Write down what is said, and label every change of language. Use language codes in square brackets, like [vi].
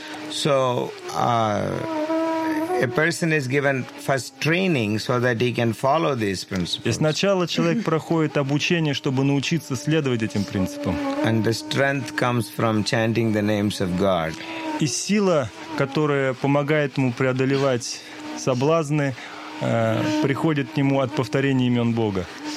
[en] So a person is given first training so that he can follow these principles. [ru] И сначала человек проходит обучение, чтобы научиться следовать этим принципам. [en] And the strength comes from chanting the names of God. [ru] И сила, которая помогает ему преодолевать соблазны, приходит к нему от повторения имен Бога.